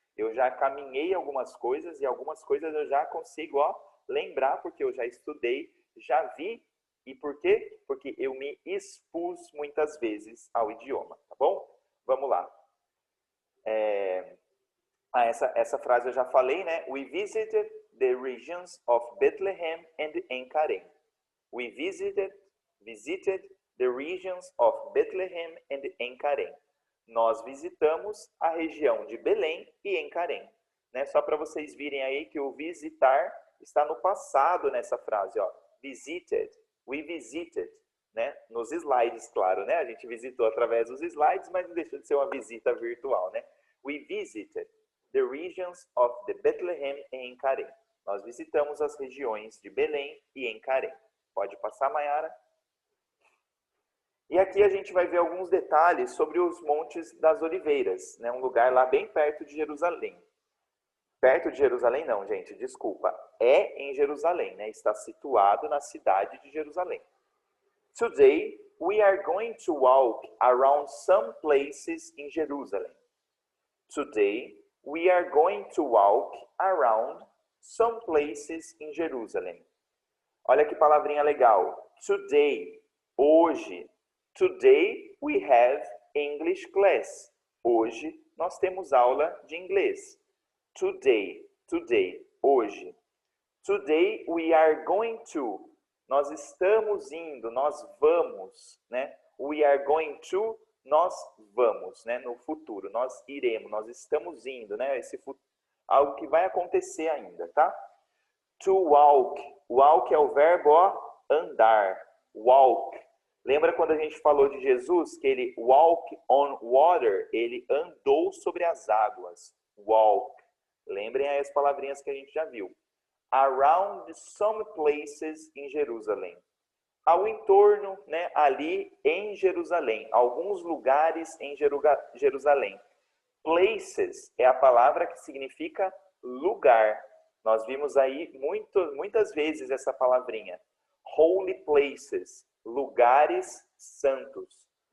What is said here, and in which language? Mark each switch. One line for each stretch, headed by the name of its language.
Portuguese: Eu já caminhei algumas coisas e algumas coisas eu já consigo, ó, lembrar, porque eu já estudei, já vi. E por quê? Porque eu me expus muitas vezes ao idioma, tá bom? Vamos lá. Essa frase eu já falei, né?
English: We visited the regions of Bethlehem and Encarém. We visited the regions of Bethlehem and Encarém.
Portuguese: Nós visitamos a região de Belém e Encarém. Né? Só para vocês virem aí que o visitar está no passado nessa frase, ó. Visited.
English: We visited,
Portuguese: né? Nos slides, claro, né? A gente visitou através dos slides, mas não deixa de ser uma visita virtual, né?
English: We visited the regions of the Bethlehem and Encarém.
Portuguese: Nós visitamos as regiões de Belém e Encarém. Pode passar, Mayara? E aqui a gente vai ver alguns detalhes sobre os Montes das Oliveiras, né? Um lugar lá bem perto de Jerusalém. Perto de Jerusalém não, gente, desculpa. É em Jerusalém, né? Está situado na cidade de Jerusalém.
English: Today, we are going to walk around some places in Jerusalem. Today, we are going to walk around some places in Jerusalem.
Portuguese: Olha que palavrinha legal.
English: Today,
Portuguese: hoje.
English: Today, we have English class.
Portuguese: Hoje nós temos aula de inglês. Today, hoje.
English: Today we are going to.
Portuguese: Nós estamos indo, nós vamos, né?
English: We are going to,
Portuguese: nós vamos, né? No futuro, nós iremos, nós estamos indo, né? Algo que vai acontecer ainda, tá?
English: To walk.
Portuguese: Walk é o verbo andar. Walk. Lembra quando a gente falou de Jesus, que ele
English: walk on water,
Portuguese: ele andou sobre as águas. Walk. Lembrem aí as palavrinhas que a gente já viu.
English: Around some places in Jerusalem.
Portuguese: Ao entorno, né, ali em Jerusalém. Alguns lugares em Jerusalém. Places é a palavra que significa lugar. Nós vimos aí muitas vezes essa palavrinha.
English: Holy places,
Portuguese: lugares santos.